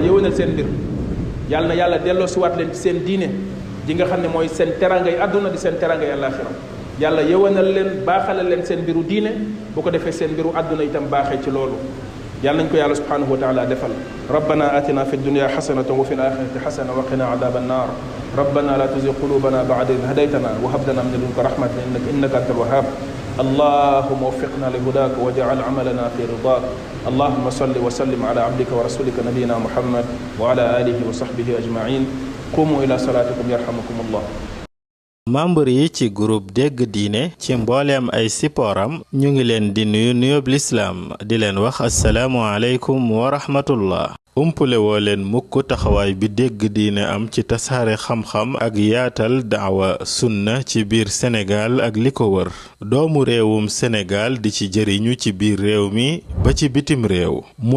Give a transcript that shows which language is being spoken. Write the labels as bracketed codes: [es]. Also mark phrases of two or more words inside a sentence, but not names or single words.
[wo] yëwanal seen mbir yàlla na yàlla delloo si waat leen ci seen diine di nga xam ne mooy seen terangay àdduna di seen terangay àllaaxira yàlla yëwanal leen baaxalal leen seen mbiru diine bu ko defee seen mbiru àdduna itam baaxee ci loolu yàlla nañ ko yàlla [ar] سبحانه وتعالى defal ربنا آتنا في الدنيا حسنة وفي الآخرة حسنة وقنا عذاب النار ربنا لا تزغ قلوبنا بعد إذ هديتنا وهب لنا من لدنك رحمة إنك أنت الوهاب اللهم وفقنا لهداك واجعل عملنا في رضاك اللهم صل وسلم على عبدك ورسولك نبينا محمد وعلى آله وصحبه أجمعين قوموا إلى صلاتكم يرحمكم الله. [wo] membre yi ci groupe dégg diine ci mbooleem ay sippooram ñu ngi leen di nuyu nuyoob lislaam di leen wax [ar] السلام عليكم ورحمة الله [wo] umpule woo leen mukk taxawaay bi dégg diine am ci tasaare xam-xam ak yaatal daawa sunna ci biir Sénégal ak li ko wër doomu réewum Sénégal di ci jëriñu ci biir réew mi ba ci bitim réew mu